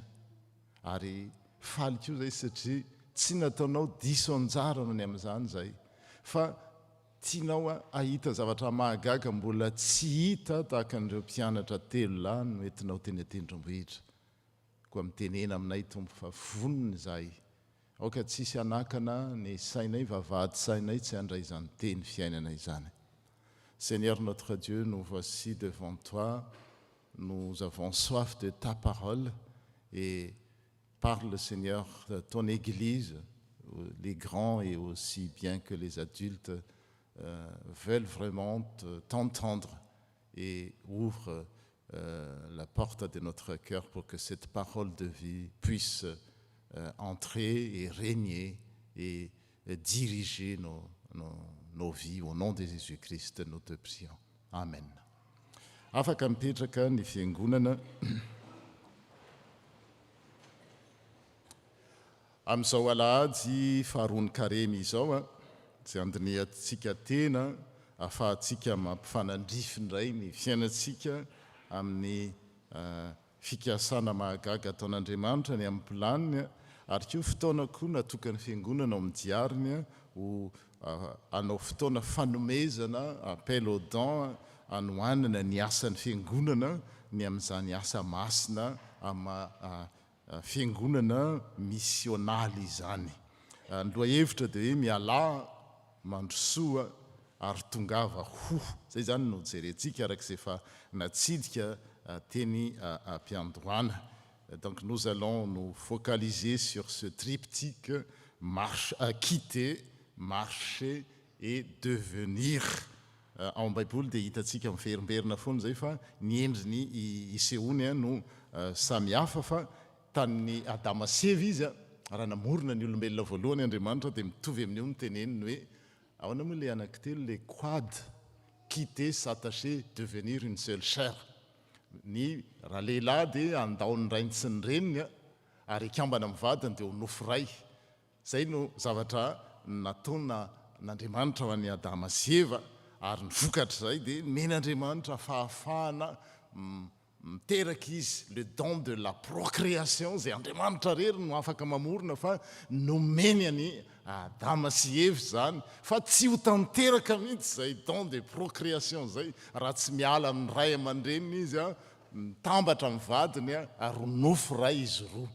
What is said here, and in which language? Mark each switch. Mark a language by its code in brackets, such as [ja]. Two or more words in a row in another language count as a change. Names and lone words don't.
[mg] Ary faly koa izay satria tsy nataonao diso anjara no ny amin'izany izay, fa tianao ahita zavatra mahagaga mbola tsy hita tahaka an'ireo mpianatra 3 lahy no entinao teny an-tendrombohitra. Koa mitenena aminay Tompo fa vonona izahay, aoka tsisy anakana ny sainay, vavahady sainay tsy handray izany teny fiainana izany. [fr] Seigneur notre Dieu, nous voici devant toi, nous avons soif de ta parole et parle Seigneur de ton Église, les grands et aussi bien que les adultes veulent vraiment t'entendre et ouvre la porte de notre cœur pour que cette parole de vie puisse entrer et régner et diriger nos vies. Au nom de Jésus-Christ, nous te prions. Amen. [mg] Afaka mipetraka ny fiangonana. Amin'izao alahady faharoany kareny izao tsy andiniantsika tena ahafahantsika mampifanandrify indray ny fiainantsika amin'ny fikasana mahagaga ataon'Andriamanitra ny amin'ny planiny, ary koa fotoana koa natokany fiangonana ao amin'ny diariny ho hanao fotoana fanomezana, [fr] appel aux dons, [mg] hanohanana ny asan'ny fiangonana ny amin'izany asa masina fiangonana missionaly izany. Ny lohahevitra dia hoe mialà mandrosoa ary tongava ho. Zay zany no jerentsika arak'izay efa natsidika teny am-piandohana. [fr] Donc nous allons nous focaliser sur ce triptyque quitter, marcher et devenir. [mg] Ao Baiboly dia hitantsika miverimberina foana zay fa ny endriny isehoany no samihafa, fa tamin'ny Adama sy Eva izy raha namorona ny olombelona voalohany Andriamanitra dia mitovy amin'io ny teneniny hoe ahoana moa le anankitelo le quad, [fr] quitter, s'attacher, devenir une seule chair. [mg] Ny raha lehilahy dia andao ny rainy sy ny reniny ary ikambana amin'ny vadiny dia ho nofo ray. Zay no zavatra nataona n'Andriamanitra ho an'ny Adama sy Eva, ary ny vokatra zay dia men'Andriamanitra fahafahana miteraka izy le [fr] don de la procréation, [mg] zay Andriamanitra rery no afaka mamorona, fa nomeny any Adama sy Eva zany, fa tsy ho tanteraka mihitsy zay [fr] don de procréation [mg] zay raha tsy miala amin'ny ray aman-dreniny izy mitambatra amin'ny vadiny ary nofo ray izy roa.